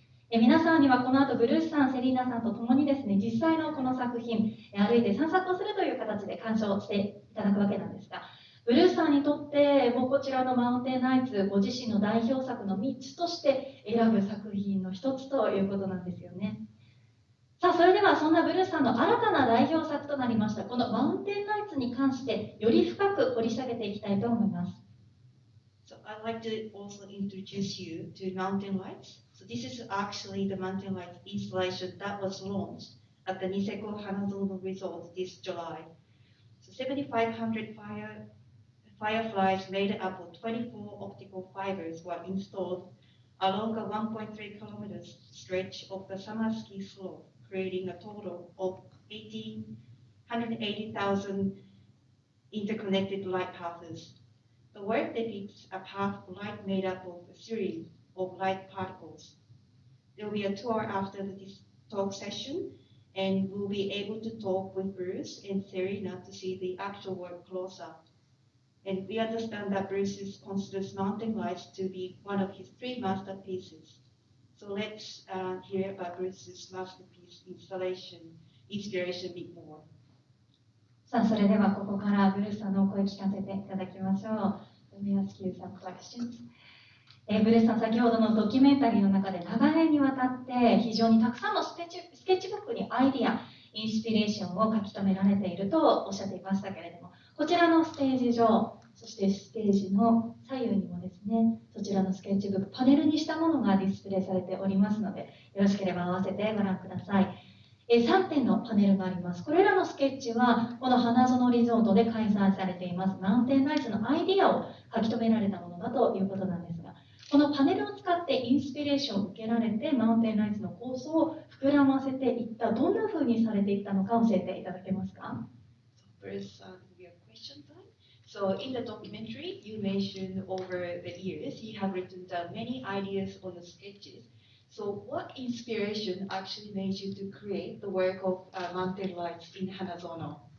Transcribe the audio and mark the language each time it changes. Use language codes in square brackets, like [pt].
[ja] 皆さんにはこの後ブルースさん、セリーナさんと共にですね、実際のこの作品歩いて散策をするという形で鑑賞していただくわけなんですが、ブルースさんにとってもうこちらのマウンテンライツ、ご自身の代表作の3つとして選ぶ作品の一つということなんですよね。さあ、それではそんなブルースさんの新たな代表作となりましたこのマウンテンライツに関してより深く掘り下げていきたいと思います。 [en] So I'd like to also introduce you to Mountain Lights. So this is actually the Mountain Lights installation that was launched at the Niseko HANAZONO Resort this July. So 7,500 fireflies made up of 24 optical fibers were installed along a 1.3 kilometers stretch of the summer ski slope, creating a total of 180,000 interconnected light paths. The work depicts a path of light made up of a series of light particles. There will be a tour after this talk session, and we'll be able to talk with Bruce and Serena to see the actual work close up. And we understand that Bruce considers mountain lights to be one of his 3 masterpieces. So let's hear about Bruce's masterpiece installation, inspiration a bit more. [ja] さあ、それではここからブルースさんのお声聞かせていただきましょう。 [en] Let me ask you some questions. [ja] ブルースさん、先ほどのドキュメンタリーの中で長年にわたって非常にたくさんのスケッチブックにアイディア、インスピレーションを書き留められているとおっしゃっていましたけれども、こちらのステージ上、そしてステージの左右にもですね、そちらのスケッチブック、パネルにしたものがディスプレイされておりますので、よろしければ合わせてご覧ください。 3点のパネルがあります。これらのスケッチは、この花園リゾートで開催されています、マウンテンライツのアイディアを書き留められたものだということなんですが、このパネルを使ってインスピレーションを受けられて、マウンテンライツの構想を膨らませていった、どんな風にされていったのか教えていただけますか？ [en] First, we have question time. So in the documentary, you mentioned over the years, you have written down many ideas on the sketches. So what inspiration actually made you to create the work of mountain lights in Hanazono?